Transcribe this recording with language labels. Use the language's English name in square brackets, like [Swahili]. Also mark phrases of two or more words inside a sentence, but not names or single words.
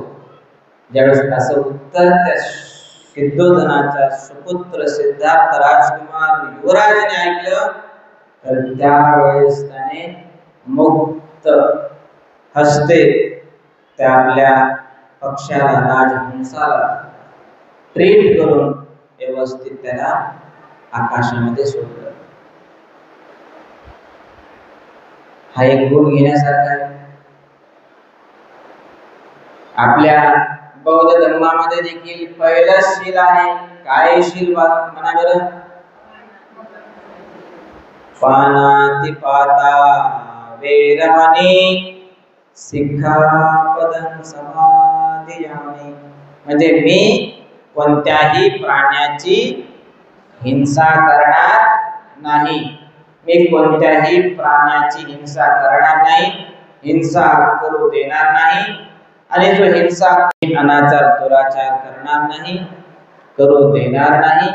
[Marathi] ज्यावेळेस असं उत्तर त्या सिद्धोधनाच्या सुपुत्र सिद्धार्थ राजकुमार युवराजाने ऐकलं तर त्यावेळेस त्याने मुक्त हस्ते त्या आपल्या पक्षाला, राजहंसाला ट्रीट करून व्यवस्थित त्याला आकाशामध्ये सोडलं. हा एक गुण घेण्यासारखा आहे. आपल्या बौद्ध धर्मामध्ये देखील पहिलं शील आहे. काय शील म्हणा बरं? [Pali] पानातिपाता वेरमणी सिक्खापदं समादियामि. [Marathi] म्हणजे मी कोणत्याही प्राण्याची हिंसा करणार नाही. मी कोणत्याही प्राण्याची हिंसा करणार नाही, हिंसा करू देणार नाही. आणि जो हिंसा, अनाचार दुराचार करणार नाही, करू देणार नाही.